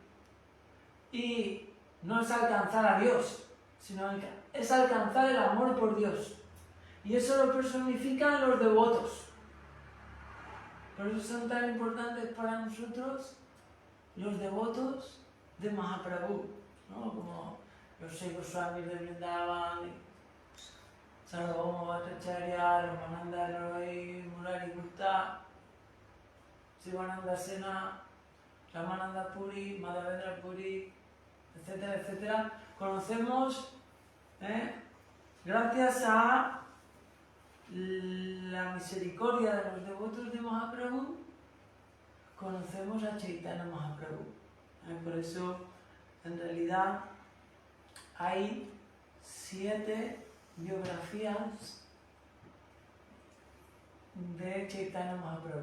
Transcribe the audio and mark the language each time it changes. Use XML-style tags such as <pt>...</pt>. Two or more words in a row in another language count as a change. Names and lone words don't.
<es>Y no es alcanzar a Dios, sino es alcanzar el amor por Dios. Y eso lo personifican los devotos. Por eso son tan importantes para nosotros los devotos de Mahaprabhu, ¿no? Como los 6 Goswamis de Vrindavan, Sarvabhauma Bhattacharya, Ramananda Roy, Murari Gupta, Sivananda Sena, Ramananda Puri, Madhavendra Puri, etcétera, etcétera. Conocemos, gracias a la misericordia de los devotos de Mahaprabhu, conocemos a Chaitanya Mahaprabhu. Por eso, en realidad, hay 7 biografías de Chaitanya Mahaprabhu.</es>